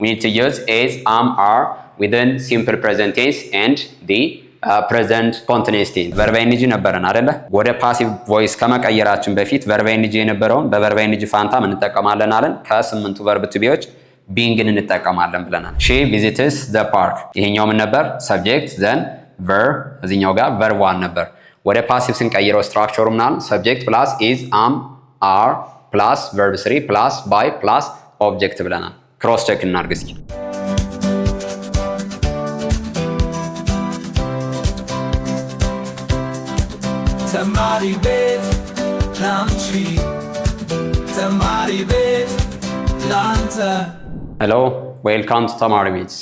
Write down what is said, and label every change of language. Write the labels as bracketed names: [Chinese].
[English] we need to use is, am, are within simple present tense and the present continuous tense. [Amharic] verb ing ነበረን አይደለ? ወደ ፓሲቭ ቮይስ ከመቀየራችን በፊት verb ing የነበረውን በverb ing ፋንታ ምን እንጠቀማለን አለን? ከስምንቱ verb to beዎች beingን እንጠቀማለን ብለናል። [English] she visits the park [Amharic] ይሄኛው ምን ነበር? subject then verb እዚህኛው ጋር verb 1 ነበር። ወደ ፓሲቭ ስንቀይረው ስትራክቸሩ ምናል? [English] subject plus is, am, are plus verb 3 plus by plus object [Amharic] ብለናል። ክሮስ ቼክ እናድርግ እስኪ። ተማሪ ቤት ላንቺ ተማሪ ቤት ላንተ [English] Hello, welcome to Tamari Beats.